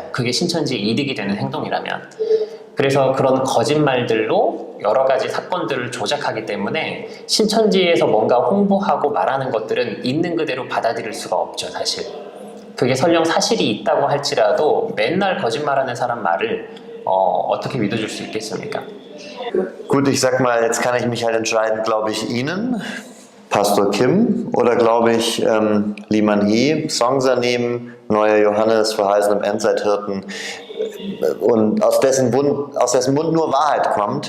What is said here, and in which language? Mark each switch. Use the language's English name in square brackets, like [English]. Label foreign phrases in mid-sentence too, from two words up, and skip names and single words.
[Korean] 그게 신천지의 이득이 되는 행동이라면. 그래서 그런 거짓말들로 여러 가지 사건들을 조작하기 때문에 신천지에서 뭔가 홍보하고 말하는 것들은 있는 그대로 받아들일 수가 없죠, 사실. 그게 설령 사실이 있다고 할지라도 맨날 거짓말하는 사람 말을 어떻게 믿어줄 수 있겠습니까? [German] Gut, ich sag mal, jetzt kann ich mich halt entscheiden, glaube ich Ihnen, Pastor Kim, oder glaube ich Lee Man-hee, Songsanim, Neuer Johannes, verheißenem Endzeithirten, und aus dessen Mund nur Wahrheit kommt.